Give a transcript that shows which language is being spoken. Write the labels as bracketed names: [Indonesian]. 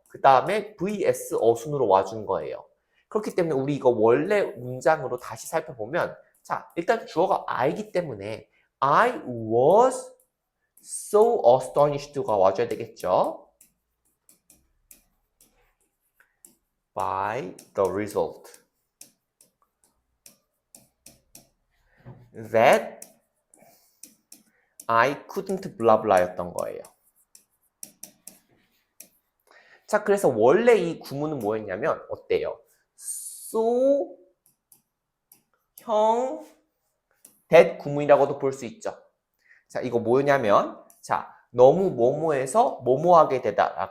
[Korean] 그 다음에 VS 어순으로 와준 거예요. 그렇기 때문에 우리 이거 원래 문장으로 다시 살펴보면 자, 일단 주어가 I이기 때문에 [English] I was so astonished [Korean] 가 와줘야 되겠죠. [English] by the result that I couldn't blah blah [Korean] 였던 거예요. 자, 그래서 원래 이 구문은 뭐였냐면 어때요? so 형 that 구문이라고도 볼 수 있죠. 자, 이거 뭐냐면 자, 너무 뭐뭐해서 뭐뭐하게 되다.